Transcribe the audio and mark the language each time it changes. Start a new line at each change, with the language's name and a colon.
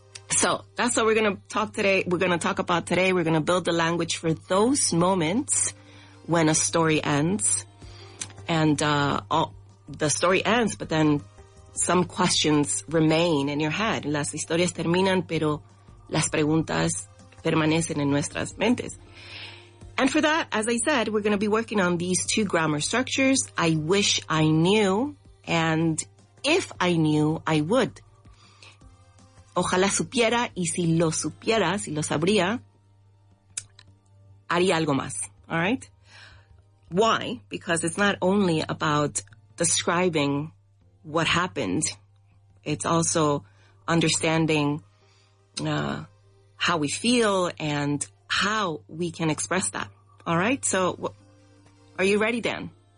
English: So that's what we're going to talk today. We're going to talk about today. We're going to build the language for those moments when a story ends. And the story ends, but then some questions remain in your head.
Spanish: Las historias terminan, pero las preguntas permanecen en nuestras mentes.
English: And for that, as I said, we're going to be working on these two grammar structures. I wish I knew, and if I knew, I would.
Spanish: Ojalá supiera, y si lo supiera, si lo sabría, haría algo más.
English: All right? Why? Because it's not only about describing what happened. It's also understanding how we feel and how we can express that. All right? So, are you ready, Dan?